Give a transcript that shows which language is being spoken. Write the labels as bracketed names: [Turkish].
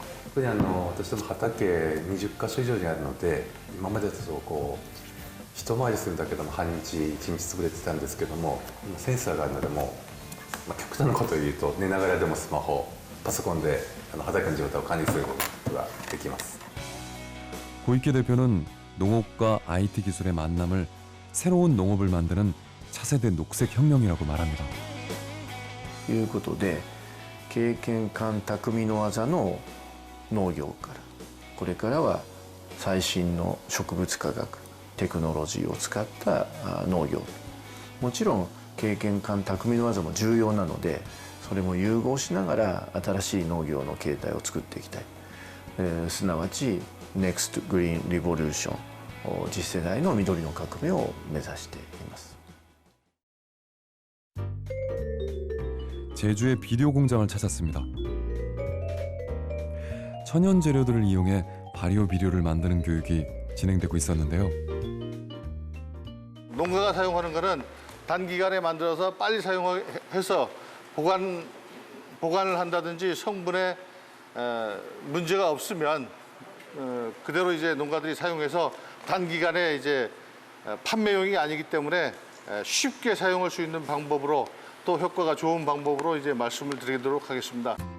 [Japanese] 特に私ども畑20カ所以上にあるので、今までだと一回りするんだけども半日1日潰れてたんですけども、今センサーがあるのでも極端なことを言うと寝ながらでもスマホ、パソコンで畑の状態を管理することができます。 [Korean] 고이케 대표는 농업과 IT 기술의 만남을 새로운 농업을 만드는 차세대 녹색 혁명이라고 말합니다. [Japanese] ということで経験勘匠の技の農業からこれからは最新の植物科学テクノロジーを使った農業、もちろん経験感匠の技も重要なので、それも融合しながら新しい農業の形態を作っていきたい、すなわち NEXT Green Revolution、 次世代の緑の革命を目指しています。 [Korean] 제주의 비료 공장을 찾았습니다. 천연 재료들을 이용해 발효 비료를 만드는 교육이 진행되고 있었는데요. 농가가 사용하는 거는 단기간에 만들어서 빨리 사용해서 보관을 한다든지 성분에 문제가 없으면 그대로 이제 농가들이 사용해서 단기간에 이제 판매용이 아니기 때문에 쉽게 사용할 수 있는 방법으로, 또 효과가 좋은 방법으로 이제 말씀을 드리도록 하겠습니다.